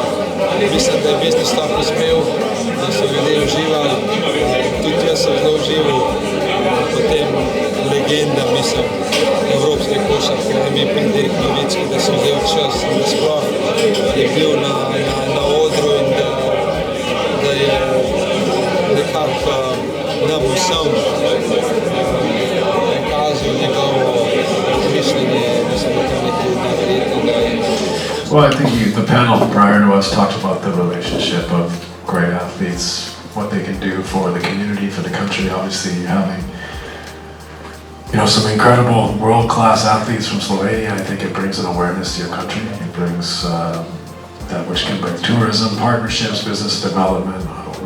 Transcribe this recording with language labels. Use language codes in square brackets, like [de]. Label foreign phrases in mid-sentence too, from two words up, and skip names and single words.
[sl] Mislim, da je biznis tak uspel, da so ljudje uživali, tudi jaz sem zelo užival, potem legenda, mislim, evropske košarke, da mi je Dirk Nowitzki, da sem vzel čas, da sploh je bil na odru in da je nekako nam vsem pokazal njegovo mišljenje, mislim, da to nekaj neverjetnega. [en] Well, I think the panel prior to us talked about the relationship of great athletes, what they can do for the community, for the country. Obviously, having some incredible world-class athletes from Slovenia, I think it brings an awareness to your country. It brings that which can bring tourism, partnerships, business development, whatnot.